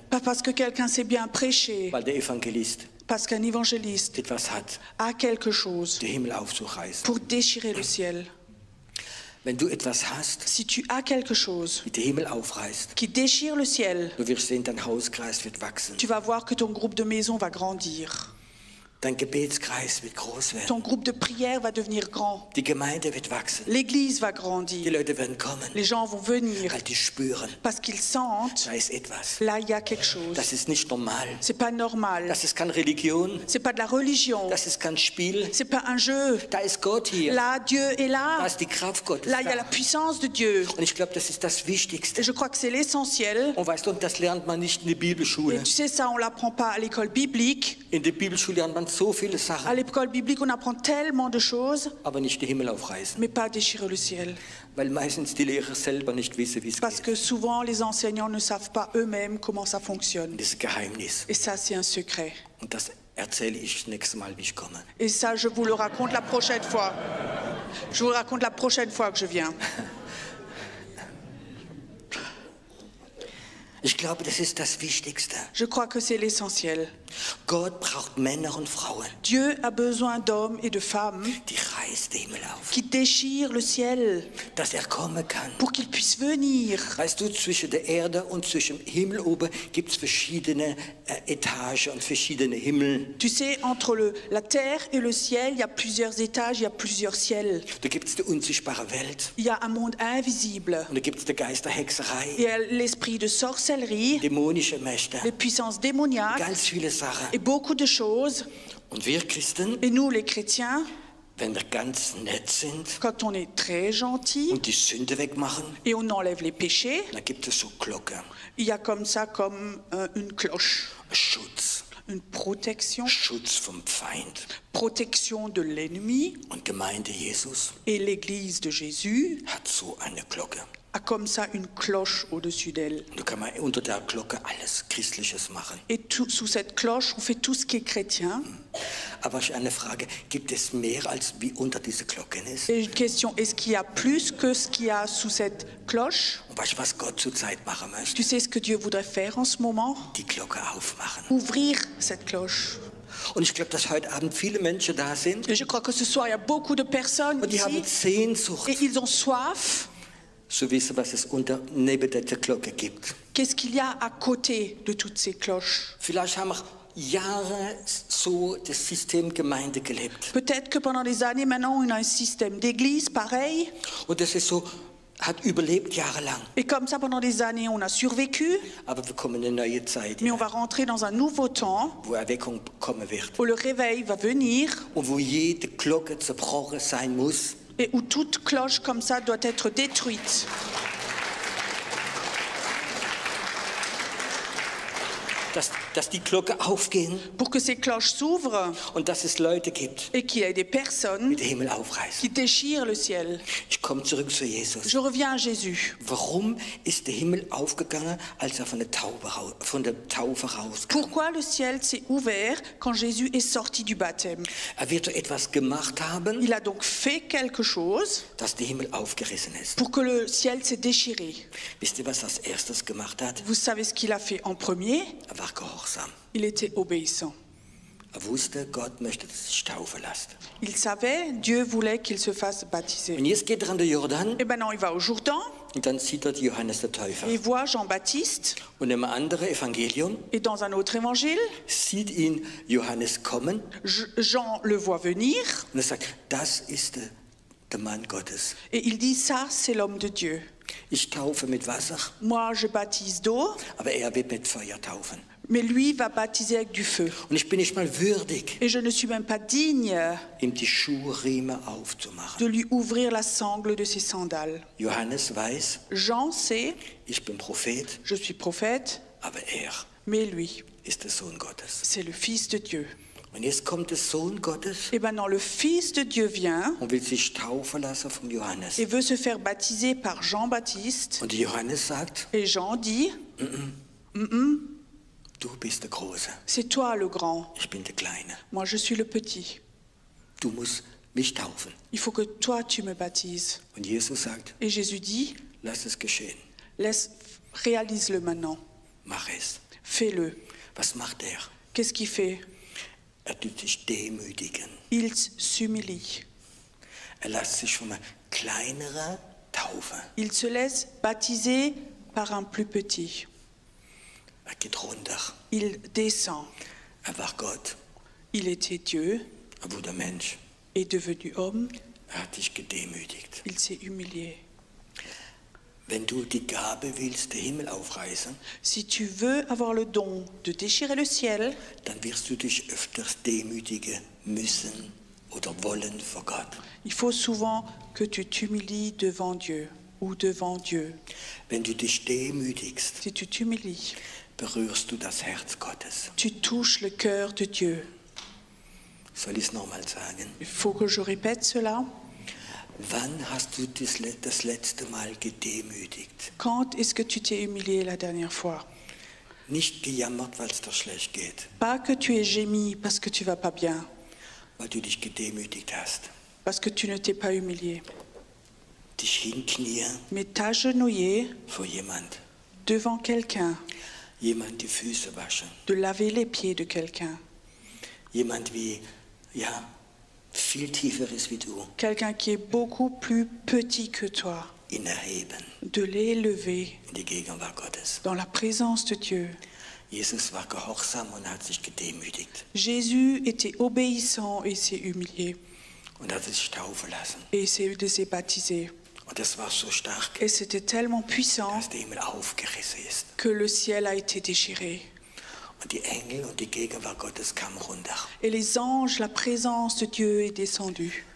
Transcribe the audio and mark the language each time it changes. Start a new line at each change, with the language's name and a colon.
French: Pas parce que quelqu'un sait bien prêcher,
German: weil der Evangelist
French: parce qu'un évangéliste
German: etwas hat,
French: a quelque chose
German: den Himmel aufzureißen.
French: pour déchirer le ciel.
German: Wenn du etwas hast,
French: Si tu as quelque chose
German: wie den Himmel aufreißt,
French: qui déchire le ciel,
German: du wirst sehen, dein Hauskreis wird wachsen.
French: tu vas voir que ton groupe de maison va grandir.
German: Dein Gebetskreis wird groß werden.
French: Ton groupe de prière va devenir grand.
German: Die Gemeinde wird wachsen.
French: L'église va
German: Die
French: grandir.
German: Leute werden kommen,
French: Les gens vont venir
German: weil die spüren,
French: parce qu'ils sentent,
German: da ist etwas.
French: là, il y a quelque chose.
German: Das ist nicht normal.
French: C'est pas normal.
German: Das ist keine Religion.
French: C'est pas de la religion.
German: Das ist kein Spiel.
French: C'est pas un jeu.
German: Da ist Gott hier.
French: Là, Dieu est là.
German: ist die Kraft Gottes
French: Là, il y a la
German: da.
French: puissance de Dieu.
German: Und ich glaube, das ist das Wichtigste.
French: Et je crois que c'est l'essentiel.
German: Und weißt du, das lernt man nicht in der Bibelschule.
French: Et tu sais, ça, on l'apprend pas à l'école biblique.
German: In der Bibelschule lernt man so viele Sachen,
French: À l'école biblique, on apprend tellement de choses,
German: aber nicht den Himmel aufreißen.
French: mais pas déchirer le ciel.
German: Weil meistens die Lehrer selber nicht wissen, wie es
French: Parce
German: geht.
French: que souvent, les enseignants ne savent pas eux-mêmes comment ça fonctionne.
German: Das ist ein Geheimnis.
French: Et ça, c'est un secret.
German: Und das erzähle ich das nächste Mal, wie ich komme.
French: Et ça, je vous le raconte la prochaine fois. Je vous le raconte la prochaine fois que je viens.
German: Ich glaube, das ist das Wichtigste.
French: Je crois que c'est l'essentiel.
German: Gott braucht Männer und Frauen,
French: Dieu a besoin d'hommes et de femmes
German: die reißt den Himmel auf,
French: qui déchirent le ciel
German: dass kommen kann.
French: pour qu'il puisse venir.
German: Weißt du, zwischen der Erde und zwischen dem Himmel oben gibt es verschiedene Etagen und verschiedene Himmel.
French: Tu sais, entre la terre et le ciel, il y a plusieurs étages, il y a plusieurs ciels.
German: Da gibt es die unsichtbare Welt
French: Il y a un monde invisible.
German: und da gibt es die Geisterhexerei,
French: Il y a l'esprit de sorcellerie,
German: dämonische Mächte,
French: les puissances démoniaques
German: ganz viele Sachen.
French: et beaucoup de choses.
German: Und wir Christen,
French: Et nous, les chrétiens,
German: wenn wir ganz nett sind
French: quand on est très gentil
German: und die Sünde wegmachen,
French: et on enlève les péchés,
German: dann gibt es so Glocken,
French: il y a comme ça, comme une cloche,
German: Schutz,
French: une protection,
German: Schutz vom Feind.
French: protection de l'ennemi.
German: Und Gemeinde Jesus
French: Et l'église de Jésus
German: hat so eine Glocke.
French: a comme ça une cloche au-dessus d'elle.
German: Da kann man unter der Glocke alles Christliches machen.
French: Et sous cette cloche, on fait tout ce qui est chrétien.
German: Aber ich habe eine Frage, gibt es mehr, als wie unter dieser Glocke ist?
French: Et une question, est-ce qu'il y a plus que ce qu'il y a sous cette cloche?
German: Und weißt du, was Gott zurzeit machen möchte?
French: Tu sais ce que Dieu voudrait faire en ce moment?
German: Die Glocke aufmachen.
French: Ouvrir cette cloche.
German: Und ich glaube, dass heute Abend viele Menschen da sind
French: Et je crois que ce soir, il y a beaucoup de personnes
German: und die haben
French: ici
German: Sehnsucht,
French: et ils ont soif.
German: zu wissen, was es neben der Glocke gibt.
French: Qu'est-ce qu'il y a à côté de toutes ces cloches?
German: Vielleicht haben wir Jahre so das System Gemeinde gelebt.
French: Peut-être que pendant des années maintenant, on a un système d'église pareil.
German: Und das ist so, hat überlebt jahrelang.
French: Et comme ça, pendant des années, on a survécu.
German: Aber wir kommen in eine neue Zeit,
French: Mais on va rentrer dans un nouveau temps
German: wo Erweckung kommen wird.
French: où le réveil va venir
German: Und wo jede Glocke zerbrochen sein muss.
French: et où toute cloche comme ça doit être détruite.
German: Dass die Glocke aufgehen
French: Pour que ces cloches s'ouvrent
German: und dass es Leute gibt,
French: et qu'il y ait des personnes
German: die den Himmel aufreißen.
French: qui déchirent le ciel.
German: Ich komme zurück zu Jesus.
French: Je reviens à Jésus.
German: Warum ist der Himmel aufgegangen, als er von der Taufe rauskam?
French: Pourquoi le ciel s'est ouvert quand Jésus est sorti du baptême?
German: Er wird so etwas gemacht haben,
French: Il a donc fait quelque chose
German: dass der Himmel aufgerissen ist.
French: pour que le ciel s'est déchiré.
German: Wisst ihr, was er als erstes gemacht hat?
French: Vous savez ce qu'il a fait en premier?
German: Er war gehorsam.
French: Il était obéissant.
German: Er wusste, Gott möchte, dass sich taufen lässt.
French: Il savait, Dieu voulait qu'il se fasse baptiser.
German: Und jetzt geht er an den Jordan
French: Et maintenant, il va au Jourdain
German: und dann sieht er Johannes der Täufer.
French: et il voit Jean-Baptiste.
German: Und im anderen Evangelium
French: Et dans un autre évangile,
German: sieht ihn Johannes kommen
French: Jean le voit venir
German: und er sagt, das ist der Mann Gottes.
French: et il dit, ça, c'est l'homme de Dieu.
German: Ich taufe mit Wasser,
French: Moi, je baptise d'eau,
German: aber er wird mit Feuer taufen.
French: mais lui va baptiser avec du feu.
German: Und ich bin nicht mal würdig,
French: Et je ne suis même pas digne
German: ihm die Schuhriemen aufzumachen.
French: de lui ouvrir la sangle de ses sandales.
German: Johannes weiß,
French: Jean sait,
German: ich bin Prophet,
French: je suis prophète,
German: aber er
French: mais lui,
German: ist der Sohn Gottes.
French: c'est le Fils de Dieu.
German: Und jetzt kommt der Sohn Gottes
French: Et maintenant, le Fils de Dieu vient
German: und will sich taufen lassen vom Johannes.
French: et veut se faire baptiser par Jean-Baptiste.
German: Und Johannes sagt,
French: Et Jean dit,
German: du bist der Große,
French: c'est toi le grand,
German: ich bin der Kleine.
French: moi je suis le petit.
German: Du musst mich taufen.
French: Il faut que toi tu me baptises.
German: Und Jesus sagt,
French: Et Jésus dit,
German: lass es geschehen,
French: réalise-le maintenant,
German: mach es.
French: fais-le.
German: Was macht er?
French: Qu'est-ce qu'il fait?
German: Er tut sich demütigen.
French: Il s'humilie.
German: Er lässt sich von einem kleineren taufen.
French: Il se laisse baptiser par un plus petit.
German: Er geht runter.
French: Il descend.
German: Er war Gott.
French: Il était Dieu,
German: Er wurde Mensch.
French: est devenu homme,
German: Er hat dich gedemütigt.
French: il s'est humilié.
German: Wenn du die Gabe willst, den Himmel aufreißen,
French: Si tu veux avoir le don de déchirer le ciel,
German: dann wirst du dich öfters demütigen müssen oder wollen vor Gott.
French: il faut souvent que tu t'humilies devant Dieu ou devant Dieu.
German: Wenn du dich demütigst,
French: Si tu t'humilies,
German: berührst du das Herz Gottes.
French: tu touches le cœur de Dieu.
German: Soll ich es nochmal sagen?
French: Il faut que je répète cela.
German: Wann hast du das letzte Mal gedemütigt?
French: Quand est-ce que tu t'es humilié la dernière fois?
German: Nicht gejammert, weil es dir schlecht geht,
French: Pas que tu aies gémi parce que tu vas pas bien,
German: weil du dich gedemütigt hast.
French: parce que tu ne t'es pas humilié,
German: Dich hinknien
French: mais t'agenouiller
German: vor jemand.
French: devant quelqu'un,
German: Jemand die Füße waschen.
French: de laver les pieds de quelqu'un,
German: Jemand wie, ja, viel tiefer ist wie du.
French: quelqu'un qui est beaucoup plus petit que toi,
German: Ihn erheben
French: de l'élever
German: in die Gegenwart Gottes.
French: dans la présence de Dieu.
German: Jesus war gehorsam und hat sich gedemütigt
French: Jésus était obéissant et s'est humilié
German: und hat sich taufen lassen.
French: et s'est laissé baptiser.
German: Und das war so stark,
French: Et c'était tellement puissant
German: dass der Himmel aufgerissen ist.
French: que le ciel a été déchiré.
German: Und die Engel und die Gegenwart Gottes kamen runter.
French: Et les anges, la présence de Dieu est descendue.